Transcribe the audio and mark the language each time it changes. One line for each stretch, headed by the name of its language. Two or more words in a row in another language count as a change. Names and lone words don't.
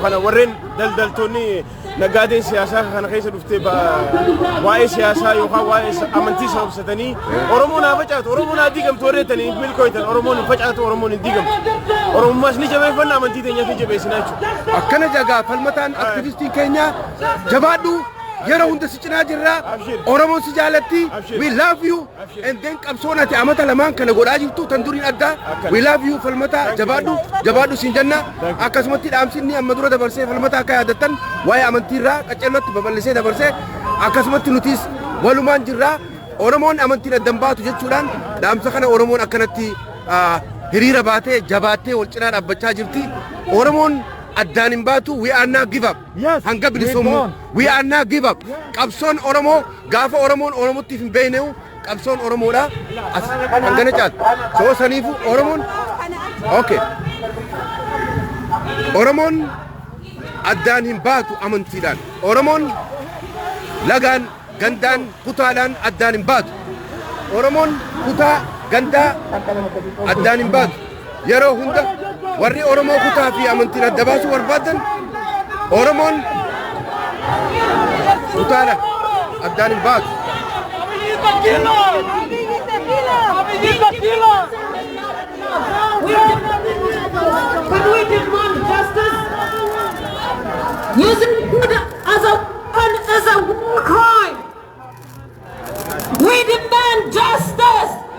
Oromo: Kana warreen daldaltoonni nagaadeen siyaasaa kana keessa dhuftee waa'ee siyaasaa yookaan waa'ee amantii sababsatanii Oromoon haa facaatu Oromoon haa diigamtu warreettanii milkooytan Oromoon hin facaatu Oromoon hin diigamtu Oromummaas ni jabeeffanna amantii keenyaaf ni jabeessinaa jechuudha. Akkana jagaa falmataan aktivistiin keenya jabaadhu yeroo hunda si cinaa jirra Oromoon si jaalatti
English: we love you and then
Oromo: qabsoon ati amata lamaan kana godhaa jirtu tan duriin adda
English: we love you
Oromo: falmataa jabaadhu siin jenna akkasumatti dhaamsinni amma dura dabarsee falmataa akka yaadattan waa'ee amantiirraa qaceellotti babal'isee dabarsee akkasumatti nutis walumaan jirra Oromoon amantiin addan baatu jechuudhaan dhaamsa kana Oromoon akkanatti hiriira baatee jabaatee wal cinaa dhaabbachaa jirti. Oromoon addaan hin baatu.
English: We are not give up.
Oromo: Hanga bilisoomu.
English: We are not give up.
Oromo: Qabsoon Oromoo gaafa Oromoon Oromootiif hin beekneewu qabsoon Oromoodha. Hangana caal. Soo saniifu Oromoon. Okay. Oromoon addaan hin baatu amantiidhaan. Oromoon lagaan gandaan kutaadhaan addaan hin baatu. Oromoon kutaa gandaa addaan hin baatu. Yeroo hunda warri Oromoo kutaa fi amantiin adda baasuu barbaadan Oromoon kutaadhaan addaan hin baatu.
English: But we demand justice. Using food as a war crime. We demand justice.